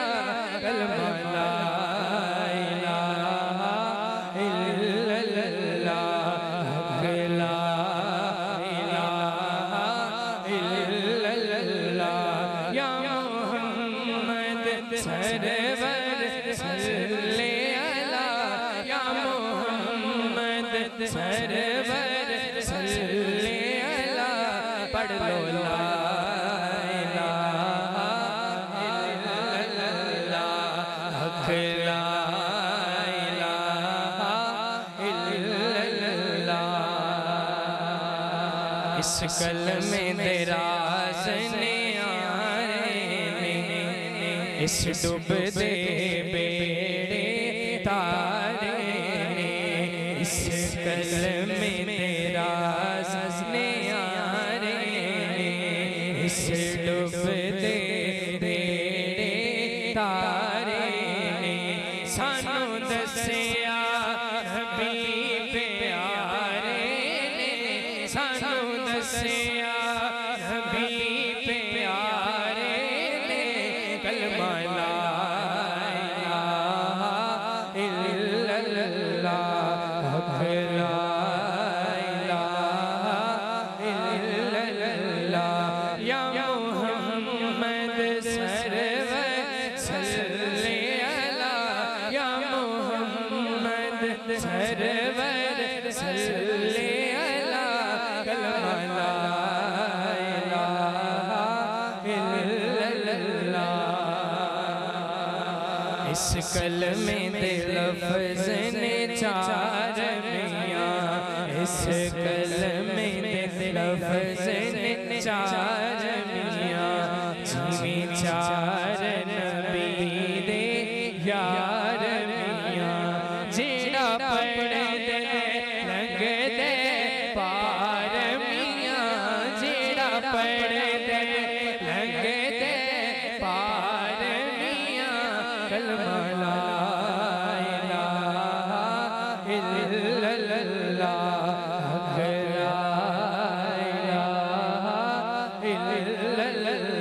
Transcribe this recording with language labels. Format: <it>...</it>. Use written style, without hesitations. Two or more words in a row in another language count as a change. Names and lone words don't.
<ar>کلمہ لا إله إلا الله، حق لا إله إلا الله. یا محمد سرور صلِّ علیٰ، یا محمد سرور صلِّ علیٰ.</ar> <pa>پڑھ لو</pa> <ar>لا إله إلا الله، حق لا إله إلا الله.</ar> <pa>اس کلمے دے راز نے آئے نے، اس ڈُبدے بیڑے تارے نے. اس کلمے دے راز نے آئے نے، اس ڈُبدے بیڑے تارے نے. سانوں دسیا حبیب پیارے نے، سانوں دسیا حبیب پیارے نے.</pa> <ar>کلمہ لا إله إلا الله، حق لا إله إلا الله. یا محمد سرور صلِّ علیٰ، یا محمد سرور صلِّ علیٰ. کلمہ لا إله إلا الله.</ar> <pa>اس کلمے دے لفظ نے چار میاں، اس کلمے دے لفظ نے چار میاں. جِمی چار نبی دے یار میاں، جیہڑا پڑھدے لنگھدے پار میاں، جیہڑا پڑھدے لنگھدے پار میاں.</pa> <ar>کلمہ لا إله إلا الله، حق لا إله إلا الله.</ar>